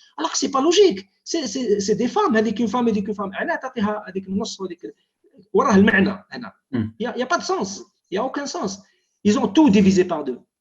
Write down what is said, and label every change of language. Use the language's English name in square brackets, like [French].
[French] alors que c'est pas logique, c'est des femmes. [Arabic] هذيك [French] une femme [Arabic] علاش تعطيها هذيك النص وهذيك وراه المعنى هنا. [French] Il y a pas de sens, il y a aucun sens. Ils ont tout divisé par deux.